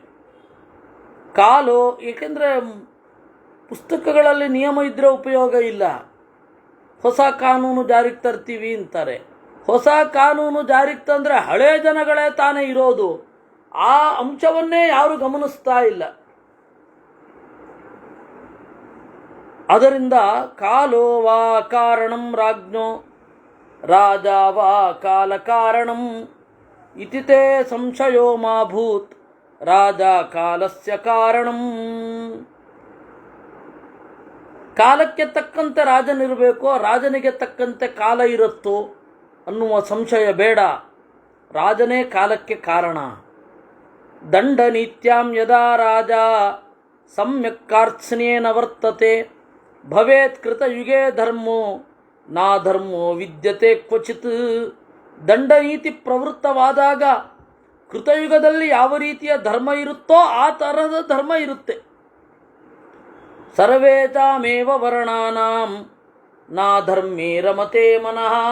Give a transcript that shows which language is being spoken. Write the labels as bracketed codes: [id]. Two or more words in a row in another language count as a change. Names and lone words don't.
[kn] ಕಾಲು, ಏಕೆಂದರೆ ಪುಸ್ತಕಗಳಲ್ಲಿ ನಿಯಮ ಇದ್ದರೆ ಉಪಯೋಗ ಇಲ್ಲ. ಹೊಸ ಕಾನೂನು ಜಾರಿಗೆ ತರ್ತೀವಿ ಅಂತಾರೆ. ಹೊಸ ಕಾನೂನು ಜಾರಿಗೆ ತಂದರೆ ಹಳೇ ಜನಗಳೇ ತಾನೇ ಇರೋದು. ಆ ಅಂಶವನ್ನೇ ಯಾರು ಗಮನಿಸ್ತಾ ಇಲ್ಲ. [sa] ಅದರಿಂದ ಕಾಲೋ ವಾ ಕಾರಣಂ ರಾಜ್ಞೋ ರಾಜ ವಾ ಕಾಲ ಕಾರಣಂ ಇತಿ ತೇ ಸಂಶಯೋ ಮಾ ಭೂತ್ ರಾಜ ಕಾಲಸ್ಯ ಕಾರಣಂ. [kn] ಕಾಲಕ್ಕೆ ತಕ್ಕಂತೆ ರಾಜನಿರಬೇಕೋ, ರಾಜನಿಗೆ ತಕ್ಕಂತೆ ಕಾಲ ಇರುತ್ತೋ ಅನ್ನುವ ಸಂಶಯ ಬೇಡ. ರಾಜನೇ ಕಾಲಕ್ಕೆ ಕಾರಣ. [sa] ದಂಡನೀತ್ಯಾಂ ಯದಾ ರಾಜ ಸಮ್ಯಕ್ ಕಾರ್ತ್ಸ್ನೇನ ವರ್ತತೆ ಭವೇತ್ ಕೃತಯುಗೇ ಧರ್ಮೋ ನಾ ಧರ್ಮೋ ವಿದ್ಯತೆ ಕ್ವಚಿತ್. [kn] ದಂಡನೀತಿ ಪ್ರವೃತ್ತವಾದಾಗ ಕೃತಯುಗದಲ್ಲಿ ಯಾವ ರೀತಿಯ ಧರ್ಮ ಇರುತ್ತೋ ಆ ಥರದ ಧರ್ಮ ಇರುತ್ತೆ. [sa] ಸರ್ವೇತಾಮೇವ ವರ್ಣಾನಾಂ ನಾ ಧರ್ಮೇ ರಮತೆ ಮನಃ.